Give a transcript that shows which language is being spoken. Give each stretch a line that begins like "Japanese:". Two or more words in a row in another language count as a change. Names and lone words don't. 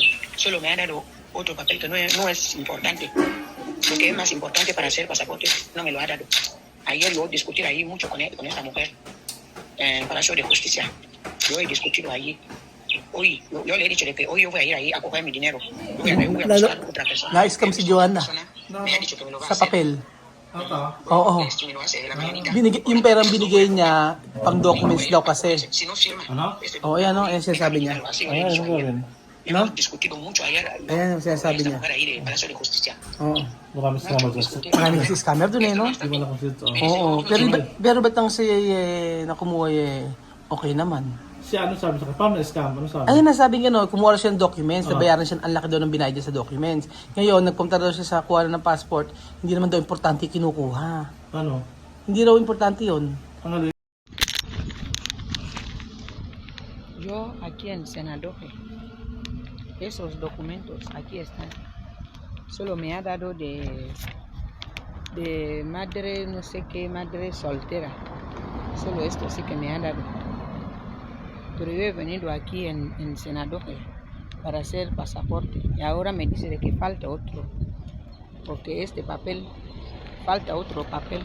Spanish: Solo me ha dado otro papel que no es importante. Lo que es más importante para hacer pasaporte no me lo ha dado. Ayer yo discutí ahí mucho con esta mujer en el Palacio de Justicia. Yo he discutido ahí. Hoy, yo le he dicho de que hoy yo voy a ir ahí a coger mi dinero. Voy a buscar otra persona.
Filipino: Na-scam si Joanna
Spanish: Me ha dicho que me lo va a
Filipino: sa
Spanish: hacer. papel.
Filipino: Ito? Oo.
Spanish: Me lo hace de la mañanita.
Filipino: Yung perang binigay niya, pang documents daw kasi.
Spanish: Si no firma.
Filipino: Ano? Oo, yan o, yan sinasabi niya.
Spanish: Así yo le he dicho ayer. No? Hemos discutido mucho ayer.
Filipino: Ayan ang sinasabi
Spanish: Esta
Filipino: niya.
Spanish: mujer ahí de Palacio de Justicia.
Filipino: Oo. Marami salamat sa Maraming kasi scammer dun eh, no? Di wala kong sito. Oo, pero ba't ang siya na kumuha okay naman? Si ano sabi sa kanya? Paano na-scam? Ano sabi? Ayun, nasabi niya no, kumuha siya ng documents, nabayaran siya, ang laki daw ng binayad niya sa documents. Ngayon, nagpunta daw siya sa kuha ng passport, hindi naman daw importante kinukuha. Ano? Hindi daw importante yun. Ang alin?
Spanish: Yo aquí en Senadoje, esos documentos aquí están. Solo me ha dado de madre, no sé qué, madre soltera. Solo esto sí que me ha dado. Pero yo he venido aquí en Senadoje para hacer pasaporte y ahora me dice de que falta otro, porque este papel, falta otro papel.